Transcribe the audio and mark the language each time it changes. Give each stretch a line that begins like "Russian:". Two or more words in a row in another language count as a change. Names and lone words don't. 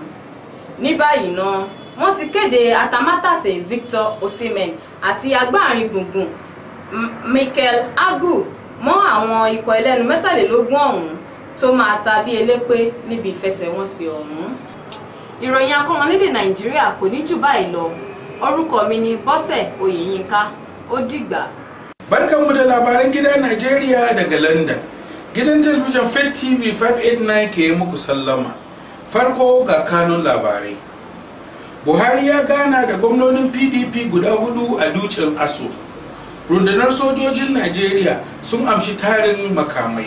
Yoruba: Ní báyìí náà wọ́n ti kéde atamátàsé Victor Osimhen àti agbárin gbùngbùn Mikel Agu mọ́ àwọn ikọ̀ ẹlẹ́nu 23 ọ̀hún tó máa ta bí elépé níbi ìfẹsẹ̀wọnsẹ̀ ọ̀hún. Ìròyìn akọ́mọlédè Nàìjíríà kò ní jù báyìí lọ. Orúkọ mi ni Bọ́sẹ̀ Oyèyínká. Ó dìgbà.
Hausa: Barkanmu da labaran gidan Najeriya daga London. Gidan talabijin Faith TV 589 ke muku sallama. Farko ga kanun labarai. Buhari ya gana da gwamnonin PDP guda 4 a Dutsen Aso. Rundunar sojojin Najeriya sun amshi tarin makamai.